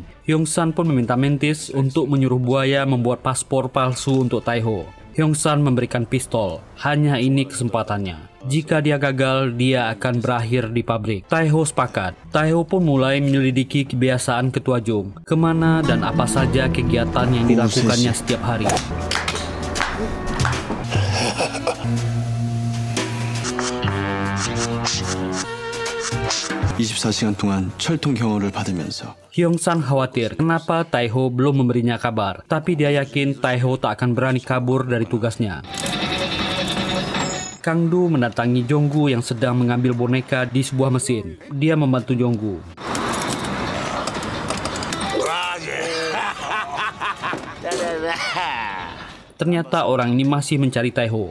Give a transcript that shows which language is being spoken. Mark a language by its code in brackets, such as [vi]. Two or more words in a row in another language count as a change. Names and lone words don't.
[id] Hyung-san pun meminta mentis untuk menyuruh buaya membuat paspor palsu untuk Taiho. Hyung-san memberikan pistol. Hanya ini kesempatannya. Jika dia gagal, dia akan berakhir di pabrik. Taiho sepakat. Taiho pun mulai menyelidiki kebiasaan Ketua Jung. Kemana dan apa saja kegiatan yang dilakukannya setiap hari. [ko] 24시간 동안 철통 경호를 받으면서 [id] Hyung-san khawatir kenapa Taiho belum memberinya kabar, tapi dia yakin Taiho tak akan berani kabur dari tugasnya. Kang-do mendatangi Jong-gu yang sedang mengambil boneka di sebuah mesin. Dia membantu Jong-gu. Ternyata orang ini masih mencari Taiho.